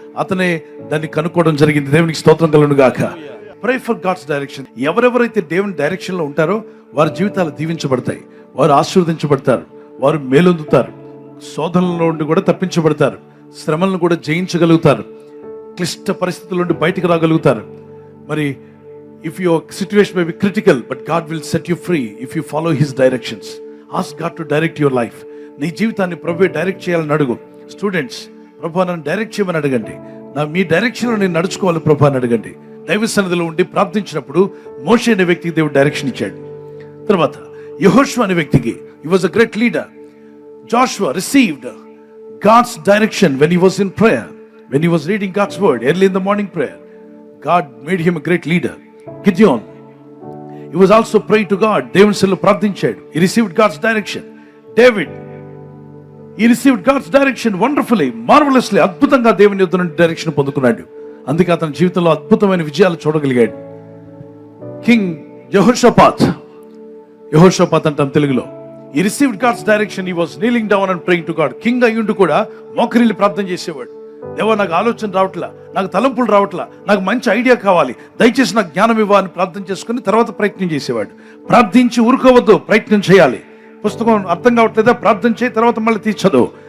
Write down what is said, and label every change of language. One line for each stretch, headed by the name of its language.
Telugu: అతనే దాన్ని కనుక్కోవడం జరిగింది. దేవునికి స్తోత్రం కలుగును గాక.
English: Pray for God's direction.
Telugu: ఎవరెవరైతే దేవుని డైరెక్షన్ లో ఉంటారో వారి జీవితాలు దీవించబడతాయి, వారు ఆశీర్వదించబడతారు, వారు మేలొందుతారు, శోధనల నుండి కూడా తప్పించబడతారు, శ్రమలను కూడా జయించగలుగుతారు, క్లిష్ట పరిస్థితుల నుండి బయటకు రాగలుగుతారు.
English: మరి if your situation may be critical, but God will set you free if you follow his directions. Ask God to direct your life.
Telugu: నీ జీవితాన్ని ప్రభువే డైరెక్ట్ చేయాలని అడుగు. స్టూడెంట్స్, ప్రభువా నన్ను డైరెక్ట్ చేయమని అడగండి. మీ డైరెక్షన్లో నేను నడుచుకోవాలి ప్రభువా అని అడగండి. దైవ సన్నిధిలో ఉండి ప్రార్థించినప్పుడు మోషే అనే వ్యక్తికి దేవుడు డైరెక్షన్ ఇచ్చాడు. తర్వాత యెహోషువ అనే వ్యక్తికి,
English: he was a great leader. Joshua received God's direction when he was in prayer, when he was reading God's word early in the morning prayer. God made him a great leader. Gideon, he was also praying to God.
Telugu: దేవుని సన్నిధిలో ప్రార్థించాడు.
English: He received God's direction. David, he received God's direction wonderfully, marvelously.
Telugu: అద్భుతంగా దేవుని యొద్ద నుండి direction పొందుకున్నాడు. అందుకే అతని జీవితంలో అద్భుతమైన విజయాలు చూడగలిగాడు. కింగ్ యెహోషాపాత్ అంటాం తెలుగులో.
English: He received God's direction. He was kneeling down and praying to God.
Telugu: King అయ్యుండి కూడా మోకరిల్లి ప్రార్థన చేసేవాడు. దేవా నాకు ఆలోచన రావట్లా, నాకు తలంపులు రావట్లా, నాకు మంచి ఐడియా కావాలి, దయచేసి నాకు జ్ఞానం ఇవ్వాలని ప్రార్థన చేసుకుని తర్వాత ప్రయత్నం చేసేవాడు. ప్రార్థించి ఊరుకోవద్దు, ప్రయత్నం చేయాలి. పుస్తకం అర్థం కావట్లేదా, ప్రార్థన చేయి, తర్వాత మళ్ళీ తీసి చదువు.